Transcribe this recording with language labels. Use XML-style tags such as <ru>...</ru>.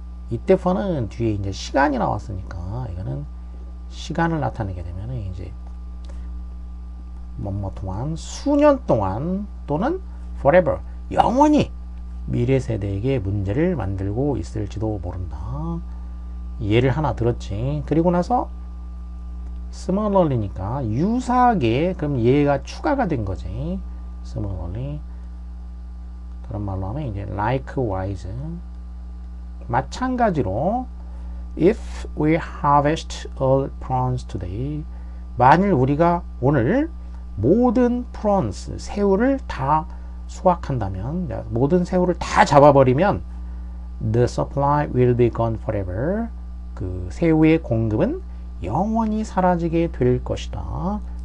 <ko>이때 for는 뒤에 이제 시간이 나왔으니까 이거는 시간을 나타내게 되면은 이제 뭐뭐 동안, 수년 동안 또는 forever, 영원히 미래 세대에게 문제를 만들고 있을지도 모른다. 예를 하나 들었지. 그리고 나서 similarly니까 유사하게, 그럼 얘가 추가가 된 거지. similarly. 그런 말로 하면 이제 likewise. 마찬가지로</ko> <en>if we harvest all prawns today.</en> <ko>만일 우리가 오늘 모든 prawns, 새우를 다 수확한다면, 모든 새우를 다 잡아버리면</ko> <en>the supply will be gone forever.</en> <ko>그 새우의 공급은 영원히 사라지게 될 것이다.</ko>